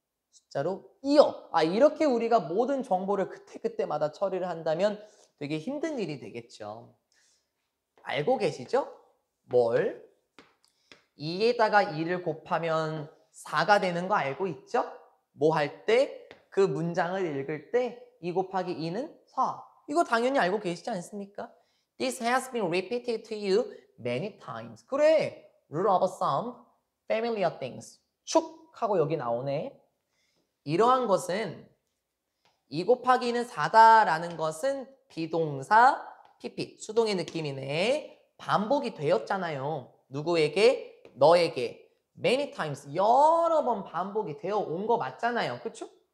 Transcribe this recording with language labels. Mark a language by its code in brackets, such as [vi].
[ko] 숫자로 이어. 이렇게 우리가 모든 정보를 그때그때마다 처리를 한다면 되게 힘든 일이 되겠죠. 알고 계시죠? 뭘? 2에다가 2를 곱하면 4가 되는 거 알고 있죠? 뭐 할 때? 그 문장을 읽을 때 2 곱하기 2는 4. 이거 당연히 알고 계시지 않습니까? [en] This has been repeated to you many times. [ko] 그래. [en] Rule of some familiar things. [ko] 축 하고 여기 나오네. 이러한 것은 2 곱하기 2는 4다라는 것은 비동사 PP, 수동의 느낌이네. 반복이 되었잖아요. 누구에게? 너에게. [en] Many times, [ko] 여러 번 반복이 되어 온 거 맞잖아요. 그쵸?